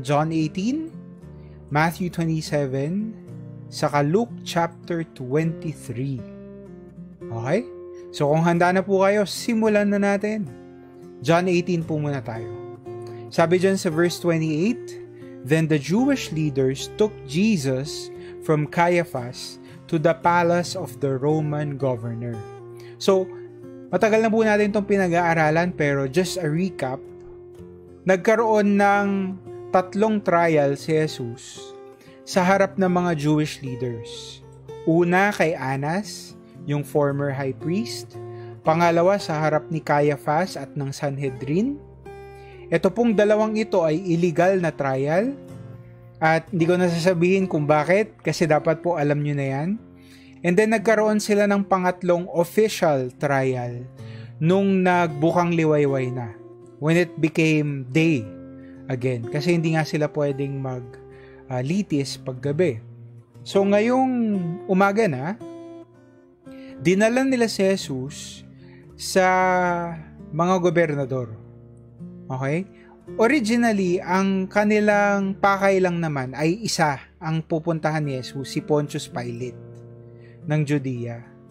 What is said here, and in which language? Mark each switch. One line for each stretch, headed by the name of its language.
Filipino: John 18, Matthew 27, saka Luke chapter 23. Okay? So kung handa na po kayo, simulan na natin. John 18 po muna tayo. Sabi dyan sa verse 28,
English: Then the Jewish leaders took Jesus from Caiaphas to the palace of the Roman governor.
Filipino: So, matagal na po natin itong pinag-aaralan pero
English: just a recap,
Filipino: nagkaroon ng 3 trial si Jesus sa harap ng mga Jewish leaders. Una kay Annas, yung former high priest. Pangalawa sa harap ni Caiaphas at ng Sanhedrin. Ito pong 2 ito ay illegal na trial. At hindi ko nasasabihin kung bakit kasi dapat po alam nyo na yan. And then nagkaroon sila ng pangatlong official trial nung nagbukang liwayway na.
English: When it became day again.
Filipino: Kasi hindi nga sila pwedeng litis paggabi. So ngayong umaga na, dinala nila si Jesus sa mga gobernador. Okay? Originally, ang kanilang pakay lang naman ay isa ang pupuntahan ni Jesus, si Pontius Pilate ng Judea.